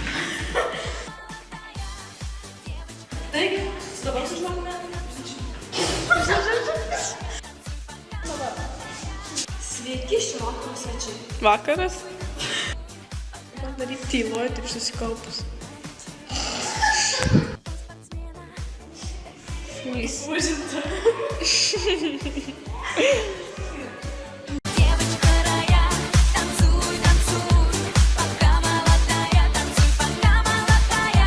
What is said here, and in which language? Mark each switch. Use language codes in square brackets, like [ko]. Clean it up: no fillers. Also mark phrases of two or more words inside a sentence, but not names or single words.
[lt] Taigi, dabar sužinome. Sveiki šio vakaro svečiai. Vakaras. Man daryti tyloj, taip susikaupus. Vis. Užimta. [ru] Девочка рая, танцуй, танцуй, пока молодая, танцуй, пока молодая.